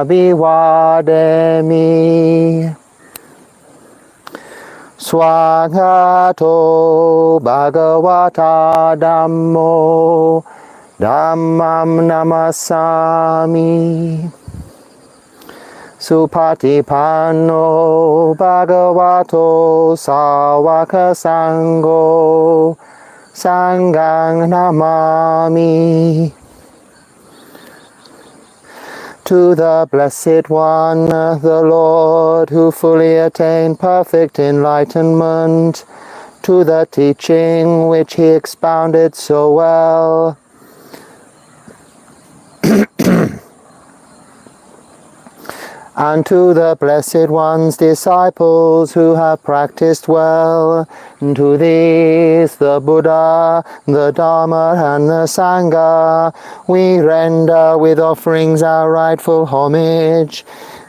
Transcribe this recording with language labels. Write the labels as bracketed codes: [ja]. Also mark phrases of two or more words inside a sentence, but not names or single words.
[pi] abhivademi swagato bhagavata dhammo Dhammam namasami Supatipanno bhagavato sawaka sangho Sanghang namami. [en] To the Blessed One, the Lord, who fully attained perfect enlightenment, to the teaching which he expounded so well, and to the Blessed One's disciples who have practiced well, and to these, the Buddha, the Dharma, and the Sangha, we render with offerings our rightful homage.